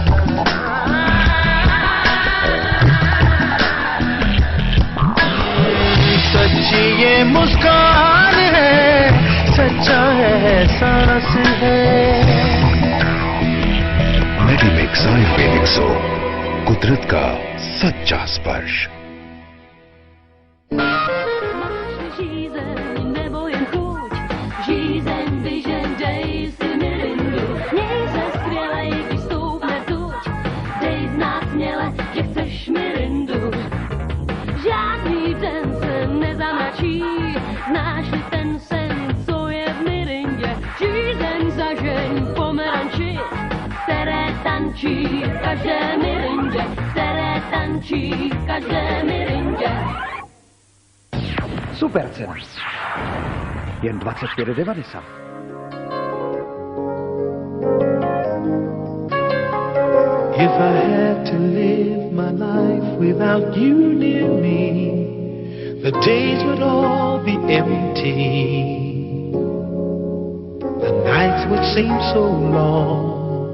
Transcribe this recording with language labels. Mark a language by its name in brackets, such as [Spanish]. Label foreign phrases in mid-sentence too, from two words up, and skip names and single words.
[Hindi] सच्ची ये मुस्कान है, सच्चा है सांस है। मेडिमिक्स आयुर्वेदिक सोप, कुदरत का सच्चा स्पर्श। [Czech] Žízeň nebo jen chuť, žízeň, vyžeň, dej si mirindu. Měj se skvěle, i když stoupne tuď, dej znát směle, že chceš mirindu. Žádný den se nezamračí, znáš-li ten sen, co je v mirindě. Žízeň zažeň pomeranči, které tančí v každé mirindě, které tančí v každé mirindě. Super cena. Jen 24,90. [English] If I had to live my life without you near me, the days would all be empty. The nights would seem so long.